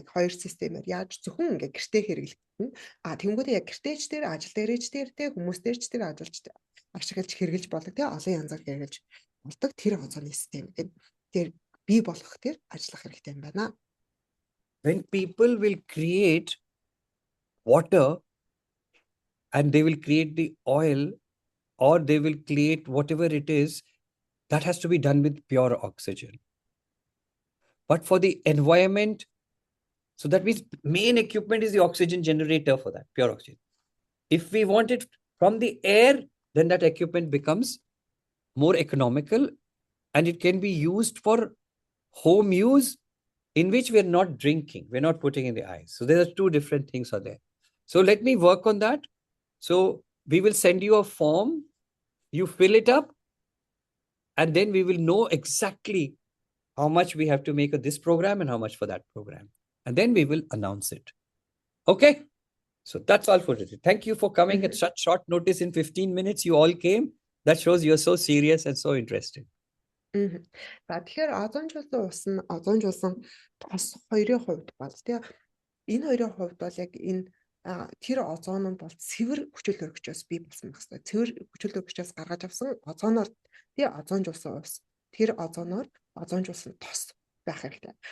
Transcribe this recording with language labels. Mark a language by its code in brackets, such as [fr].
[mn] Яг хоёр системээр яаж зөвхөн ингээд гэртээ хэрэглэх нь. Тэнгүүдээ яг гэртээч дээр ажил дээрээч дээр те хүмүүс дээрч дээр ажиллаж ашиглаж хэрэглэж болдог те олон янзаар хэрэглэж болдог тэр озоны систем тэр бий болгох тэр ажиллах хэрэгтэй юм байна. [en] When people will create water and they will create the oil or they will create whatever it is, that has to be done with pure oxygen. But for the environment, so that means main equipment is the oxygen generator for that, pure oxygen. If we want it from the air, then that equipment becomes more economical and it can be used for home use in which we're not drinking, we're not putting in the eyes. So there are two different things are there. So let me work on that. So we will send you a form, you fill it up, and then we will know exactly how much we have to make of this program and how much for that program. And then we will announce it. Okay? So that's all for today. Thank you for coming at such short notice. In 15 minutes, you all came. That shows you're so serious and so interested. [mn] За тэгэхээр озонжуулсан ус нь озонжуулсан тос хоёрын хувьд бол тийм энэ хоёрын хувьд бол яг энэ тэр озон нь бол цэвэр хүчил төрөгчөөс бий болсон байх хэрэгтэй. Цэвэр хүчил төрөгчөөс гаргаж авсан озоноор тий озонжуулсан ус тэр озоноор озонжуулсан тос байх хэрэгтэй.